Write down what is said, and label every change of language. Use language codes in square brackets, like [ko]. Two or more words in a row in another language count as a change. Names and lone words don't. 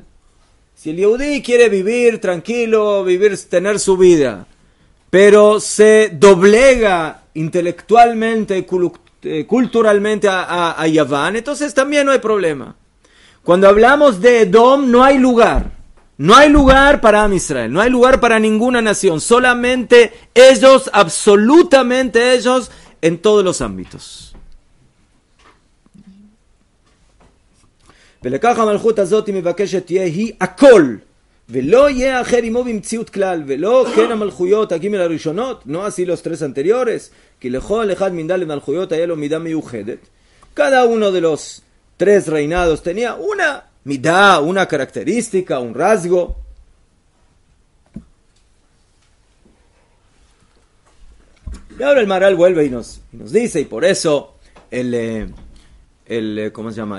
[es] Si el Yehudí quiere vivir tranquilo, tener su vida, pero se doblega intelectualmente, culturalmente a Yaván, entonces también no hay problema. Cuando hablamos de Edom, no hay lugar. No hay lugar para [he] עם ישראל, [es] no hay lugar para ninguna nación, solamente ellos, absolutamente ellos, en todos los ámbitos. [he] ולכך המלכות הזאת מבקשת תהיה היא הכל, ולא יהיה אחר עמו במציאות כלל, ולא כן המלכויות הגימל הראשונות, [es] no así los tres anteriores, [he] כי לכל אחד מן ד' מלכויות היה לו מידה מיוחדת. [es] Cada uno de los tres reinados tenía una midá, una característica, un rasgo. Y ahora el Maharal vuelve y nos dice, y por eso ¿cómo se llama?